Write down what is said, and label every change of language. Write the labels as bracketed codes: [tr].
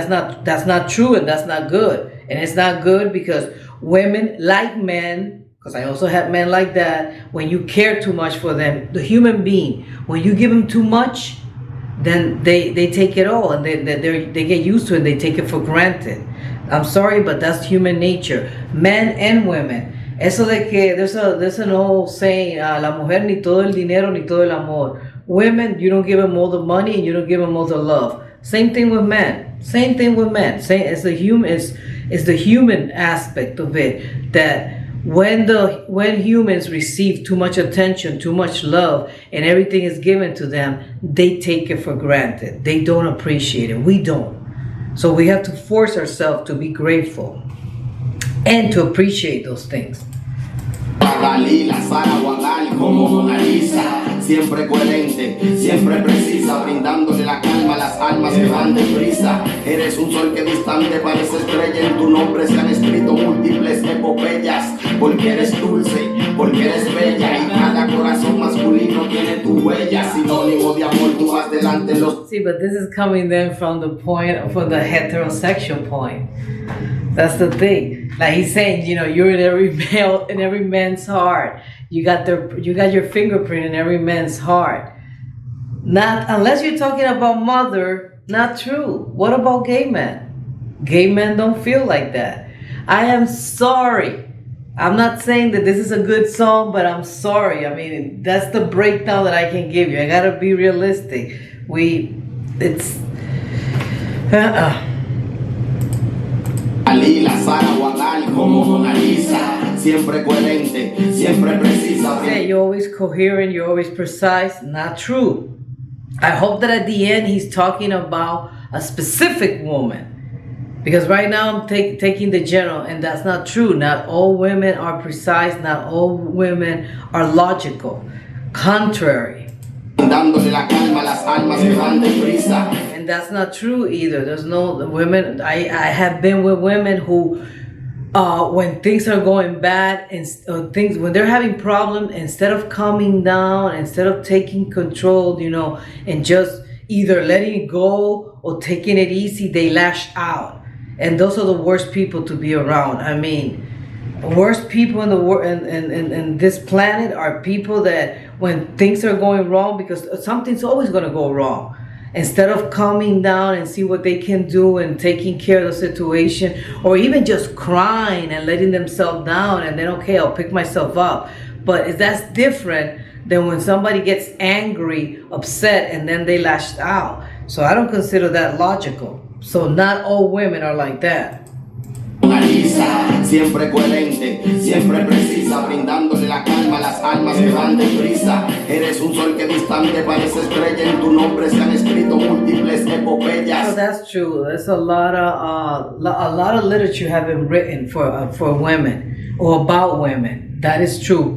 [en] That's not true, and that's not good. And it's not good because women like men, because I also have men like that. When you care too much for them, the human being, when you give them too much, then they take it all and they get used to it. They take it for granted. I'm sorry, but that's human nature. Men and women. [es] Eso de que [en] there's an old saying, [es] la mujer ni todo el dinero ni todo el amor. [en] Women, you don't give them all the money and you don't give them all the love. Same thing with men. It's the human aspect of it, that when humans receive too much attention, too much love, and everything is given to them, they take it for granted. They don't appreciate it. We don't. So we have to force ourselves to be grateful and to appreciate those things. [es] Dalila, Sara o Agal, como Mona Lisa, siempre coherente, siempre precisa, brindándole la calma a las almas que van deprisa. Eres un sol que distante parece estrella, en tu nombre se han escrito múltiples epopeyas, porque eres dulce, porque eres bella, y cada corazón masculino tiene tu huella, sinónimo de amor, tú vas delante los... [en] See, but this is coming then from the heterosexual point. That's the thing. Like he's saying, you're in every man's heart. You got your fingerprint in every man's heart. Not unless you're talking about mother. Not true. What about gay men? Gay men don't feel like that. I am sorry. I'm not saying that this is a good song, but I'm sorry. I mean, that's the breakdown that I can give you. I gotta be realistic. it's [es] Alila, Sara, Guadal, como Mona Lisa, siempre coherente, siempre precisa. [en] Yeah, you're always coherent, you're always precise. Not true. I hope that at the end he's talking about a specific woman. Because right now I'm taking the general, and that's not true. Not all women are precise, not all women are logical. Contrary. [es] Dándole la calma a las almas que van deprisa. [en] And that's not true either. There's no women. I have been with women who, when things are going bad and things, when they're having problems, instead of calming down, instead of taking control, and just either letting it go or taking it easy, they lash out. And those are the worst people to be around. I mean, worst people in the world in this planet are people that when things are going wrong, because something's always going to go wrong, instead of calming down and see what they can do and taking care of the situation, or even just crying and letting themselves down and then, okay, I'll pick myself up. But that's different than when somebody gets angry, upset, and then they lash out. So I don't consider that logical. So not all women are like that. [es] Lisa, siempre coherente, siempre precisa, brindándole la calma a las almas que van deprisa. Eres un sol que distante parece estrella, en tu nombre se han escrito múltiples epopeyas. [en] So that's true. There's a lot of literature have been written for women or about women. That is true.